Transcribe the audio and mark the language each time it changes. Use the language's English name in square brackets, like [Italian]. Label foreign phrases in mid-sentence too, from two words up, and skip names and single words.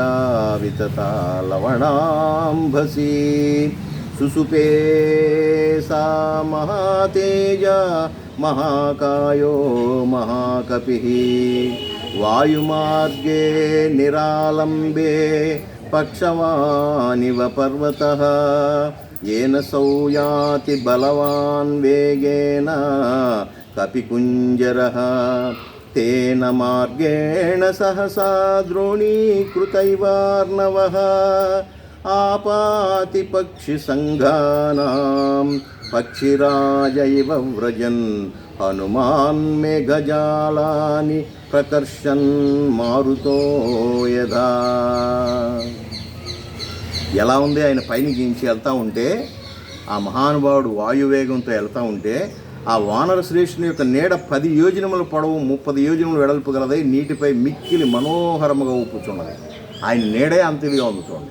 [Sanskrit] వితతా లవణాంభసి సుసుపే సా మహాతేజ మహాకాయో మహాకపిః వాయుమార్గే నిరాలంబే పక్షవానివ పర్వతః येन सौयाति बलवान् वेगेन कपिकुञ्जरः तेन मार्गेण सहसा द्रोणीकृतैवार्णवः आपाति पक्षिसङ्घानां पक्षिराजैव व्रजन् हनुमान् मेघजालानि प्रकर्षन् मारुतो यथा. [Telugu] ఎలా ఉంది ఆయన పైన గించి వెళ్తూ ఉంటే, ఆ మహానుభావుడు వాయువేగంతో వెళ్తూ ఉంటే ఆ వానర శ్రేష్ఠుని యొక్క నీడ 10 యోజనముల పొడవు 30 యోజనములు వెడల్పు గలదై నీటిపై మిక్కిలి మనోహరముగా ఊపుచున్నది. ఆయన నీడే అంత ఇదిగా ఉంది చూడండి.